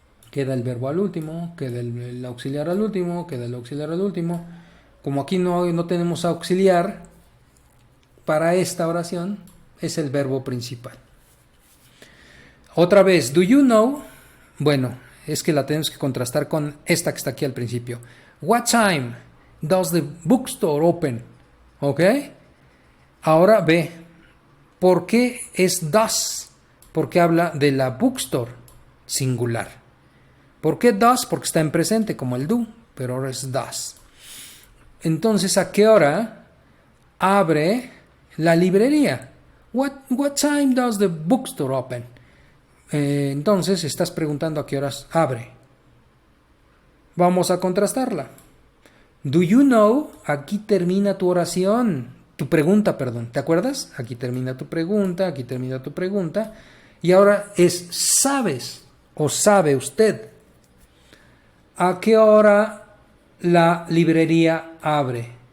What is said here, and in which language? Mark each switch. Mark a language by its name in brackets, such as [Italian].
[Spanish] Queda el verbo al último, queda el auxiliar al último, queda el auxiliar al último. Como aquí no tenemos auxiliar para esta oración, es el verbo principal. Otra vez, [English] do you know? [Spanish] Bueno, es que la tenemos que contrastar con esta que está aquí al principio. [English] What time does the bookstore open? [Spanish] ¿Ok? Ahora ve, ¿por qué es does? Porque habla de la bookstore singular. ¿Por qué does? Porque está en presente como el do, pero ahora es does. Entonces, ¿a qué hora abre la librería? [English] What time does the bookstore open? [Spanish] Entonces estás preguntando a qué horas abre. Vamos a contrastarla. [English] Do you know? [Spanish] Aquí termina tu oración, tu pregunta, perdón. ¿Te acuerdas? Aquí termina tu pregunta, aquí termina tu pregunta. Y ahora es ¿sabes o sabe usted a qué hora la librería abre?